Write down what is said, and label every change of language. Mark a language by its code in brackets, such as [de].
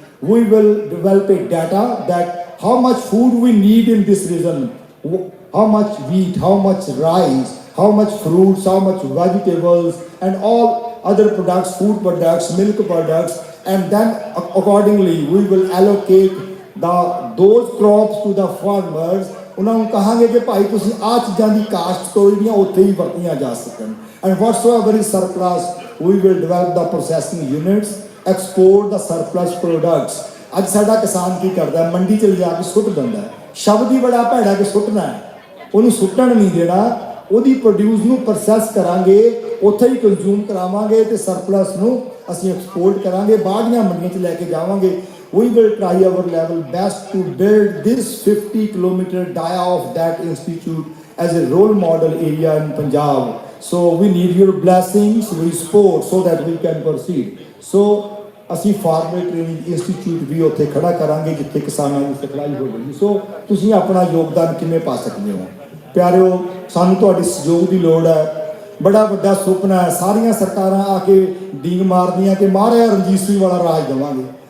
[en] We will develop a data that how much food we need in this region, how much wheat, how much rice, how much fruits, how much vegetables, and all other products, food products, milk products, and then accordingly we will allocate those crops to the farmers. [pa] ਉਹਨਾਂ ਨੂੰ ਕਹਾਂਗੇ ਕਿ ਭਾਈ ਤੁਸੀਂ ਆਹ ਚੀਜ਼ਾਂ ਦੀ caste ਤੋਂ ਜਿਹੜੀਆਂ ਉੱਥੇ ਹੀ ਵਰਤੀਆਂ ਜਾ ਸਕਣ, [en] and whatsoever is surplus we will develop the processing units, export the surplus products. [pa] ਅੱਜ ਸਾਡਾ ਕਿਸਾਨ ਕੀ ਕਰਦਾ, ਮੰਡੀ ਚ ਲਿਜਾ ਕੇ ਸੁੱਟ ਦਿੰਦਾ, ਸ਼ਬਦ ਹੀ ਬੜਾ ਭੈੜਾ ਕਿ ਸੁੱਟਣਾ ਹੈ, ਉਹਨੂੰ ਸੁੱਟਣ ਨਹੀਂ ਦੇਣਾ, ਉਹਦੀ ਪ੍ਰੋਡਿਊਸ ਨੂੰ ਪ੍ਰੋਸੈਸ ਕਰਾਂਗੇ, ਉੱਥੇ ਹੀ ਕੰਜ਼ਿਊਮ ਕਰਾਵਾਂਗੇ ਤੇ ਸਰਪਲਸ ਨੂੰ ਅਸੀਂ ਐਕਸਪੋਰਟ ਕਰਾਂਗੇ, ਬਾਹਰਲੀਆਂ ਮੰਡੀਆਂ 'ਚ ਲੈ ਕੇ ਜਾਵਾਂਗੇ. [en] We will try our level best to build this 50-kilometer dia of that institute as a role model area in Punjab. So we need your blessings, we support so that we can proceed. [pa] So ਅਸੀਂ farmer training institute ਵੀ ਉੱਥੇ ਖੜਾ ਕਰਾਂਗੇ ਜਿੱਥੇ ਕਿਸਾਨਾਂ ਦੀ ਸਿਖਲਾਈ ਹੋਵੇਗੀ. ਸੋ ਤੁਸੀਂ ਆਪਣਾ ਯੋਗਦਾਨ ਕਿਵੇਂ ਪਾ ਸਕਦੇ ਹੋ ਪਿਆਰਿਓ, ਸਾਨੂੰ ਤੁਹਾਡੇ ਸਹਿਯੋਗ ਦੀ ਲੋੜ ਹੈ. ਬੜਾ ਵੱਡਾ ਸੁਪਨਾ ਹੈ, ਸਾਰੀਆਂ ਸਰਕਾਰਾਂ ਆ ਕੇ ਡੀਂਗ ਮਾਰਦੀਆਂ ਕਿ ਮਹਾਰਾਜਾ ਰਣਜੀਤ ਸਿੰਘ ਵਾਲਾ ਰਾਜ ਦੇਵਾਂਗੇ.